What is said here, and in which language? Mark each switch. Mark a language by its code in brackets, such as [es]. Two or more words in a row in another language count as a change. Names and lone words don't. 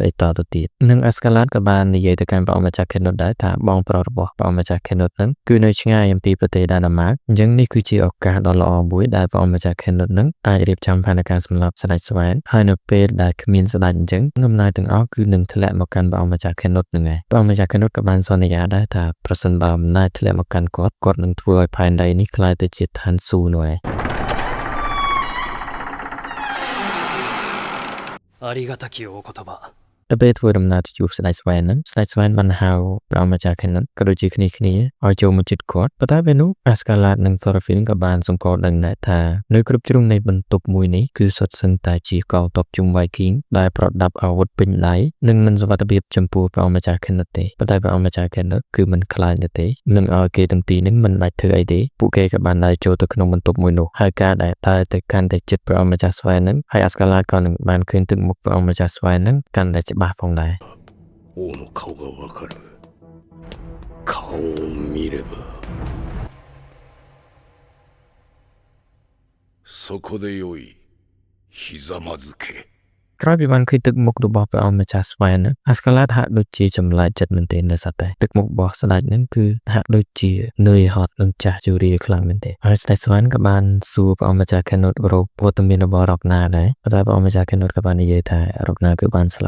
[km] អីតទៅទៀតនិងអាស្កាឡាតក៏បាននិយាយទៅកាន់ព្រះម្ចាស់ខេណូតដែរថាបងប្រុសរបស់ព្រះម្ចាស់ខេណូតហ្នឹងគឺនៅឆ្ងាយអំពីប្រទេសដាណាម៉ាកអញ្ចឹងនេះគឺជាឱកាសដ៏ល្អមួយដែលព្រះម្ចាស់ខេណូតហ្នឹងអាចរៀបចំផែនការសម្រាប់ស្ដេចស្វែនហើយនៅពេលដែលគ្មានស្ដេចអញ្ចឹងអំណាចទាំងអស់គឺនឹងធ្លាក់មកកាន់ព្រះម្ចាស់ខេណូតហ្នឹងឯងព្រះម្ចាស់ខេណូតក៏បានសន្យាដែរថាប្រសិនបើអំណាចធ្លាក់មកកាន់គាត់នឹងធ្វើឲ្យផែនដីនេះក្លាយទៅជាឋានសួគ៌នោះឯង [ja] ありがたきお言葉 [km] ដល់ពេលធ្វើដំណើរទៅជួបស្ដេចស្វែនហ្នឹងស្ដេចស្វែនបានហៅព្រះម្ចាស់ខេណូតក៏ដូចជាគ្នាឲ្យចូលមកជិតគាត់ប៉ុន្តែពេលនោះអាស្កាឡាតនិងសូរ៉ូហ្វីនក៏បានសង្ក ល់ដឹងដែរថានៅគ្រប់ជ្រុងនៃបន្ទប់មួយនេះគឺសុទ្ធសឹងតែជាកងទ័ពជុំ Viking ដែលប្រដាប់អាវុធពេញដៃនិងមិនសុវត្ថិភាពចំពោះព្រះម្ចាស់ខេណូតទេប៉ុន្តែព្រះម្ចាស់ខេណូតគឺមិនខ្លាចទេនឹងឲ្យគេទាំងពីរនេះមិនបាច់ធ្វើអីទេពួកគេក៏បានដើរចូលទៅក្នុងបន្ទប់មួយនោះហើយការដែលដើរទៅកាន់តែជិតព្រះម្ចាស់ស្វែនហ្នឹងហើយអាស្កាឡាតក៏នឹងបានឃើញទឹកមុខព្រះម្ចាស់ស្វែនហ្នឹងកាន់តែច្បាស់ផងដែរ [ja] 王の顔がわかる顔を見ればそこでよいひざまずけ [km] ក្រោយពីបានឃើញទឹកមុខរបស់ព្រះអង្គម្ចាស់ស្វែនអាស្កាឡាតហាក់ដូចជាចម្លែកចិត្តមែនទែននៅសតែទឹកមុខរបស់ស្ដេចហ្នឹងគឺហាក់ដូចជានឿយហត់និងចាស់ជរាខ្លាំងមែនទែនហើយស្ដេចស្វែនក៏បានសួរព្រះអង្គម្ចាស់ខេនុតរកវត្តមានរបស់រកណាដែរតែព្រះអង្គម្ចាស់ខេនុតក៏បាននិយាយថារកណាគឺបានស្លាប់